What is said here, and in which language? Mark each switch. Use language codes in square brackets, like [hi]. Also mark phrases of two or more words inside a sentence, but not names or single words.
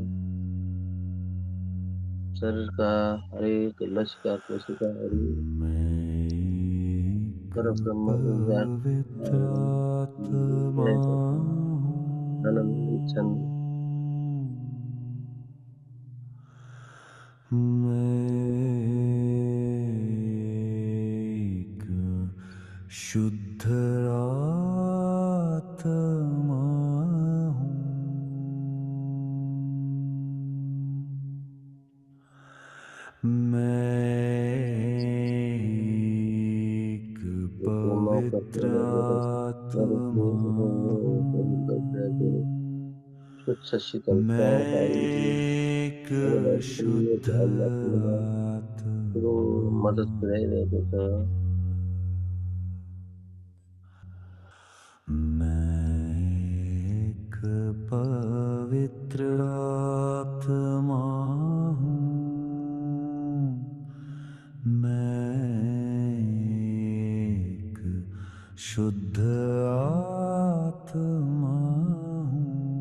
[ne] शरीरका हरेक लसिका कोशिकाहरू परब्रह्म ऊर्जा पवित्र आत्मा आनन्दित छन्। [hi] मैं एक शुद्ध आत्मा हूँ। मैं एक पवित्र आत्मा हूँ। [ne] स्वच्छ शीतल [hi] मैं एक शुद्ध [ne] मद्दत आत्मा। पुर्याइरहेको छ। [hi] मैं एक पवित्र आत्मा हूँ। मैं एक शुद्ध आत्मा हूँ।